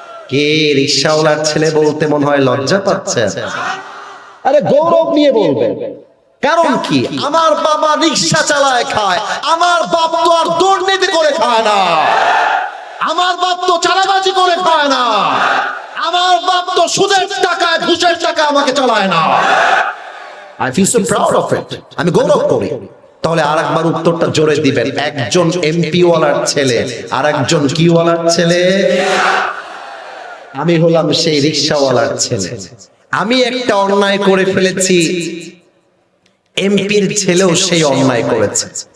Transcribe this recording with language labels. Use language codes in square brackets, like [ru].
[bn] কে রিকশাওয়ালার ছেলে বলতে মনে হয় লজ্জা পাচ্ছে? আরে গৌরব নিয়ে বলবেন। কারণ কি? আমার বাবা রিকশা চালায় খায়, আমার বাপ তো আর দুর্নীতি করে খায় না, আমার বাপ তো চালাবাজি করে খায় না, আমার বাপ তো সুদের টাকায় ঘুষের টাকা আমাকে চালায় না। [en] I feel so proud of it, [bn] আমি গৌরব করি। তাহলে আরেকবার উত্তরটা জোরে দিবেন, একজন এমপি ওয়ালার ছেলে আর একজন কি ওয়ালার ছেলে? আমি হলাম সেই রিকশাওয়ালার ছেলে। আমি একটা অন্যায় করে ফেলেছি, এমপির ছেলেও সেই অন্যায় করেছে।